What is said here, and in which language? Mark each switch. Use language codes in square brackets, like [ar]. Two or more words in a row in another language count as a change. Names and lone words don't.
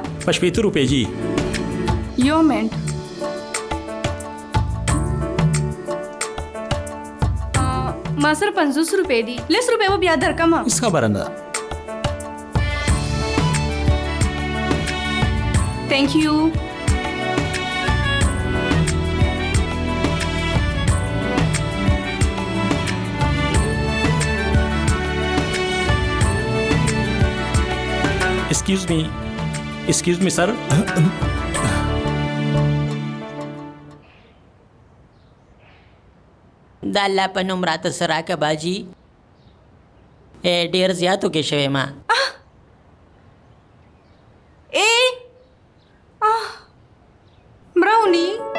[ps] په 80 روپۍ جی. یو منټ ما سره 50 روپۍ دي. 10 روپۍ به بیا درکم. هیڅ خبره نه ده. [en] thank you. Excuse me, sir. [ps] د الله په نوم راته څه راکه باجي. ډېر زیات وکې شوی ما. براونی